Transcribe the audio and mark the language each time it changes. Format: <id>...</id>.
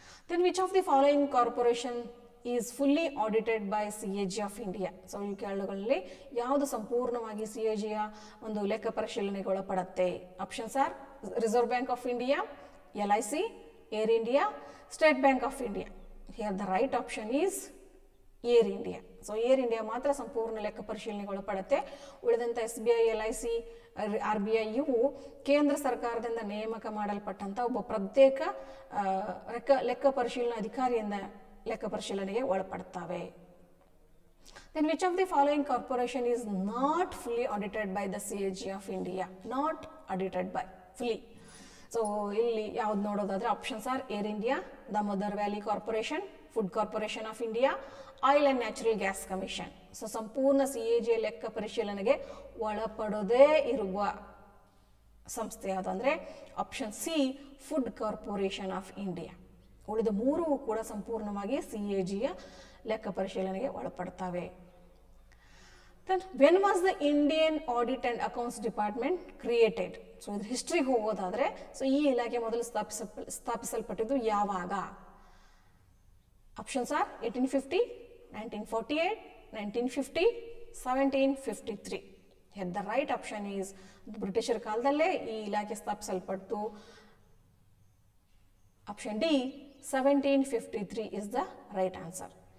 <en>Then which of the following corporation is fully audited by CAG of India?</en> <kn>So ಈ ಕೆಳಗಳಲ್ಲಿ ಯಾವುದು ಸಂಪೂರ್ಣವಾಗಿ CAGಯ ಒಂದು ಲೆಕ್ಕ ಪರಿಶೀಲನೆಗೆ ಒಳಪಡುತ್ತೆ?</kn> <en>Options are reserve bank of India, LIC, air India, state bank of India. Here the right option is air India.</en> <kn>So air India ಮಾತ್ರ ಸಂಪೂರ್ಣ ಲೆಕ್ಕ ಪರಿಶೀಲನೆಗೆ ಒಳಪಡುತ್ತೆ. ಉಳಿದಂಥ SBI, LIC, RBI ಇವು ಕೇಂದ್ರ ಸರ್ಕಾರದಿಂದ ನೇಮಕ ಮಾಡಲ್ಪಟ್ಟಂಥ ಒಬ್ಬ ಪ್ರತ್ಯೇಕ ಲೆಕ್ಕ ಪರಿಶೀಲನಾ ಅಧಿಕಾರಿಯಿಂದ ಲೆಕ್ಕ ಪರಿಶೀಲನೆಗೆ ಒಳಪಡ್ತವೆ.</kn> <en>Then which of the following corporation is not fully audited by the CAG of India? Not audited by fully.</en> <kn>So ಇಲ್ಲಿ ಯಾವ್ದು ನೋಡೋದಾದ್ರೆ options are air India, Damodar valley corporation, food corporation of India, oil and natural gas commission. So ಸಂಪೂರ್ಣ CAG ಲೆಕ್ಕ ಪರಿಶೀಲನೆಗೆ ಒಳಪಡೋದೇ ಇರುವ ಸಂಸ್ಥೆ ಯಾವುದು ಅಂದರೆ option C, food corporation of India. ಉಳಿದ ಮೂರು ಕೂಡ ಸಂಪೂರ್ಣವಾಗಿ CAGಯ ಲೆಕ್ಕ ಪರಿಶೀಲನೆಗೆ ಒಳಪಡ್ತವೆ.</kn> <en>Then when was the Indian Audit and Accounts Department created?</en> <kn>So ಇದು ಹಿಸ್ಟ್ರಿಗೆ ಹೋಗೋದಾದರೆ ಸೊ ಈ ಇಲಾಖೆ ಮೊದಲು ಸ್ಥಾಪಿಸಲ್ಪಟ್ಟಿದ್ದು ಯಾವಾಗ?</kn> <en>Options are 1850, 1948, 1950, 1753. Here the right option is</en> <kn>ಬ್ರಿಟಿಷರ ಕಾಲದಲ್ಲೇ ಈ ಇಲಾಖೆ ಸ್ಥಾಪಿಸಲ್ಪಟ್ಟು</kn> <en>Option D 1753 is the right answer.</en>